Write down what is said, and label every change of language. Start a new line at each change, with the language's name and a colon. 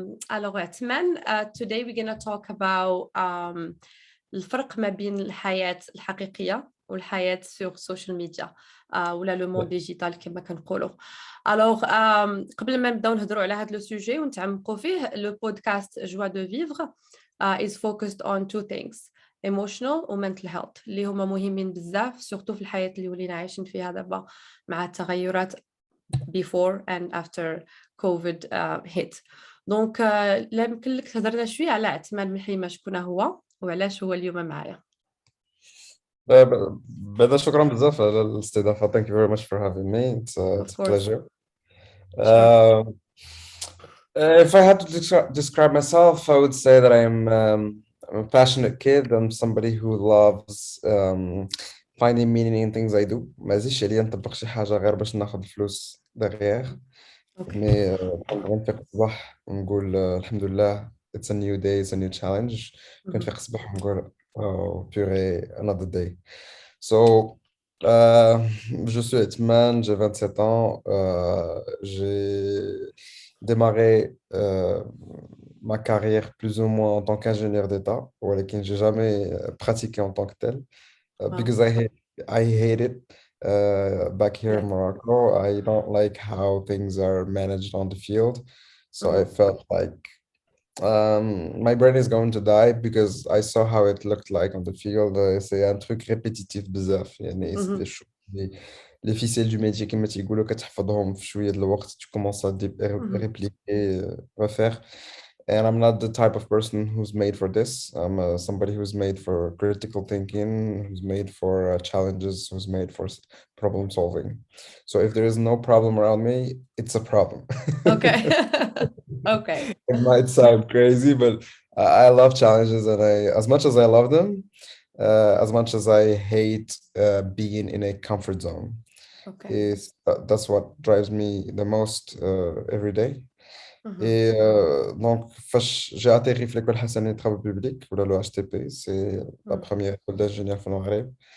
Arabic: Alors Othmane,
English: today we're going to talk about
Arabic: الفرق ما بين الحياة الحقيقية والحياة sur social media ولا
French: le monde digital
Arabic: كما كنقولوا. Alors قبل ما نبداو نهضروا على هذا لو سوجي ونتعمقوا فيه، لو بودكاست Joie de vivre
English: is focused on two things: emotional و mental health
Arabic: اللي هما مهمين بزاف سورتو في الحياة اللي ولينا عايشين فيها دابا مع التغيرات
English: before and after COVID hit.
Arabic: دونك لا يمكن لك تهضرنا شويه على عثمان بنحليمة شكون هو وعلاش هو اليوم معايا. بدأ شكرا بزاف على الاستضافة.
English: Thank you very much for having me. It's a pleasure. Sure. If I had to describe myself, I would say that I'm a passionate kid. I'm somebody who loves finding meaning in things I do.
Arabic: ما زيدش عليا نطبق شي حاجة غير باش ناخذ الفلوس derrière. مي غنفيق الصباح ونقول الحمد لله.
English: It's a new day, it's a new challenge.
Arabic: كنفيق الصباح ونقول
English: oh purée, another day.
French: So je suis Othmane, j'ai 27 ans. J'ai démarré ma carrière plus ou moins en tant qu'ingénieur d'État, ولكن j'ai jamais pratiqué en tant que tel.
English: Because I hate it. Back here in Morocco, I don't like how things are managed on the field. So I felt like my brain is going to die because I saw how it looked like on the field.
French: C'est un truc répétitif بزاف.
Arabic: يعني
French: c'est des choses les ficelles du métier
Arabic: كما تيقولوا كتحفظهم في شوية د الوقت.
French: Tu commences à répliquer, refaire.
English: And I'm not the type of person who's made for this. I'm somebody who's made for critical thinking, who's made for challenges, who's made for problem solving. So if there is no problem around me, it's a problem. Okay. Okay. It might sound crazy, but I love challenges, and as much as I love them, as much as I hate being in a comfort zone. Okay. That's what drives me the most every day.
French: Et donc, j'ai atterri في l'école Hassani de travaux publics, ou le HTP, c'est la première école d'ingénieur au Maghreb.